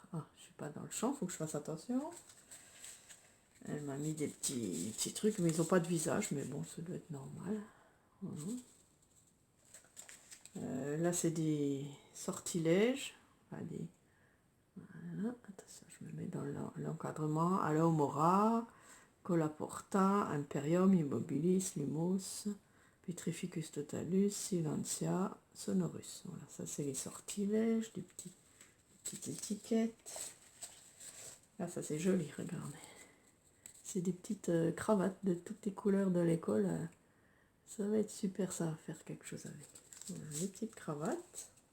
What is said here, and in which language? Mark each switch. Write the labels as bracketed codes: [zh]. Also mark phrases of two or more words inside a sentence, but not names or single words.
[fr] Ah, je suis pas dans le champ, faut que je fasse attention. Elle m'a mis des petits trucs, mais ils n'ont pas de visage, mais bon, ça doit être normal. Voilà. Là, c'est des sortilèges. Enfin, voilà. Attention, je me mets dans l'encadrement. Alohomora, Colaporta, Imperium, Immobilis, Lumos, Petrificus Totalus, Silencia, Sonorus. Voilà, ça c'est les sortilèges, des petites étiquettes. Là, ça c'est joli, regardez. C'est des petites cravates de toutes les couleurs de l'école. Ça va être super, ça va faire quelque chose avec. Voilà, les petites cravates.